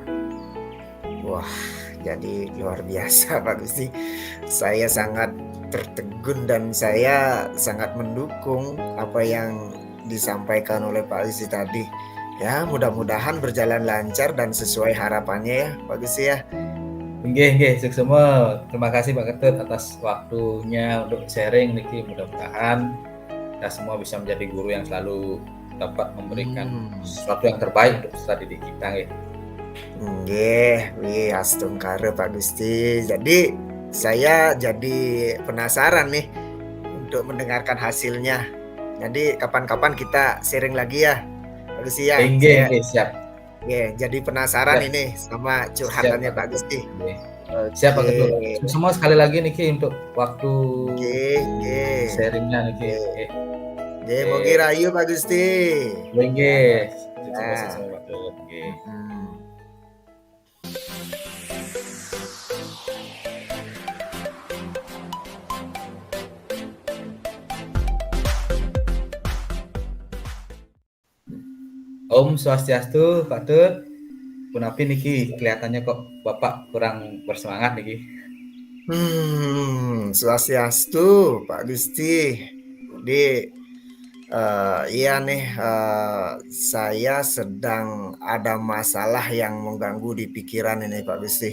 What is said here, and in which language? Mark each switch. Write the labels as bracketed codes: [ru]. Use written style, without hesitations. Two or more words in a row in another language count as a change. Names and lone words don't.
[id] Wah, jadi luar biasa Pak Gusti. Saya sangat tertegun dan saya sangat mendukung apa yang disampaikan oleh Pak Gusti tadi. Ya, mudah-mudahan berjalan lancar dan sesuai harapannya ya Pak Gusti ya. [ban] Nggih, nggih, suksema. [id] Terima kasih Pak Ketut atas waktunya untuk sharing niki. Mudah-mudahan kita semua bisa menjadi guru yang selalu dapat memberikan sesuatu yang terbaik untuk peserta didik kita nggih. [ban] Nggih, wih astungkare Pak Gusti. [id] Jadi saya jadi penasaran nih untuk mendengarkan hasilnya. Jadi kapan-kapan kita sharing lagi ya, Pak Gusti ya. [ban] Nggih, [id] Saya nggih, siap. jadi penasaran Siap, ini sama siap curhatannya Pak Pak Ketut. Gusti. Nggih. Siap Pak Oke, Ketut. Semua sekali lagi niki untuk waktu [ban] nggih, nggih, [id] sharing-nya niki. [ban] nggih. Nggih. Nggih, mugi Nggih. rahayu Pak Gusti. Nggih, [id] Ya, [ban] nggih. [id] ya. [ban] Suksema Pak Ketut. Nggih. Mhm. Om Swastiastu, Pak Tut. [id] Punapi niki kelihatannya kok Bapak kurang bersemangat niki. [ban] Swastiastu Pak Gusti. [id] Jadi iya nih saya sedang ada masalah yang mengganggu di pikiran ini Pak Gusti.